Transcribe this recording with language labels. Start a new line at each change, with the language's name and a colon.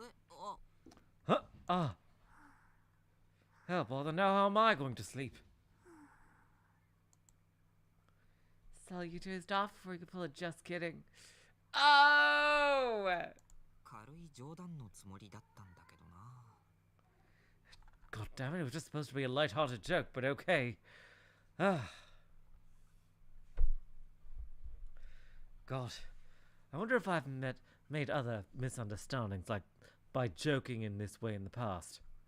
English: あ、 Huh? Ah. Hell, bother, now how am I going to sleep? Salyu dozed off before he could pull a just kidding. Oh!
Japanese: 軽い冗談のつもりだったんだけどな。
English: God damn it, it was just supposed to be a light-hearted joke, but okay. Ah. God, wonder if I've made other misunderstandings, like by joking in this way in the past.